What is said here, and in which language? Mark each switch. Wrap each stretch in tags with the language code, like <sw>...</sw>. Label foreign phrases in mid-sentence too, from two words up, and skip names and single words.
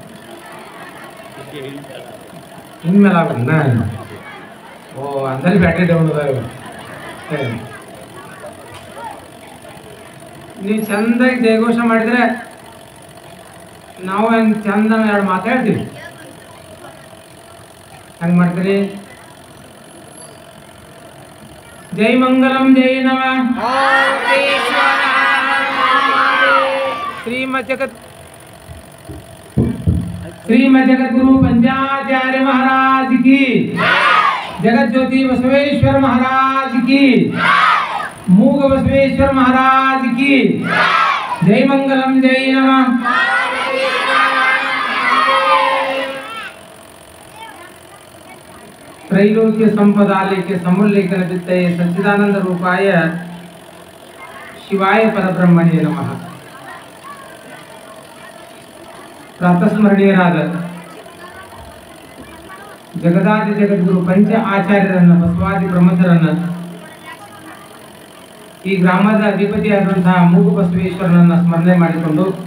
<kn>ಇನ್ಮೇಲೆ ಆಗ್ಬೇಕಣ್ಣ ಓ ಅಂದಲ್ಲಿ</kn> <en>battery down</en> <kn>ಅದಾವ ನೀವು ಚಂದಾಗಿ ಜಯಘೋಷ ಮಾಡಿದ್ರೆ ನಾವು ಹೆಂಗೆ ಚಂದ 2 ಮಾತಾಡ್ತೀವಿ ಹಂಗೆ ಮಾಡ್ತೀರಿ</kn> <sa>जय मंगलम जय नमः</sa> <hi>श्रीमद जगत गुरु पंचाचार्य महाराज की जगत ज्योति बसवेश्वर महाराज की मूग बसवेश्वर महाराज की</hi> <sa>जय मंगलम जय नमः त्रैलोक्य संपदालय के समूल्यकन वित्तये सच्चिदानंद रूपाय शिवाय परब्रह्मणे नमः।</sa> <kn>ಪ್ರಾತಸ್ಮರಣೀಯರಾದ ಜಗದಾದಿ ಜಗದ್ಗುರು ಪಂಚ ಆಚಾರ್ಯರನ್ನ ಬಸವಾದಿ ಬ್ರಹ್ಮಚರನ್ನ ಈ ಗ್ರಾಮದ ಅಧಿಪತಿಯಾದಂತಹ ಮೂಗು ಬಸವೇಶ್ವರನನ್ನ ಸ್ಮರಣೆ ಮಾಡಿಕೊಂಡು</kn>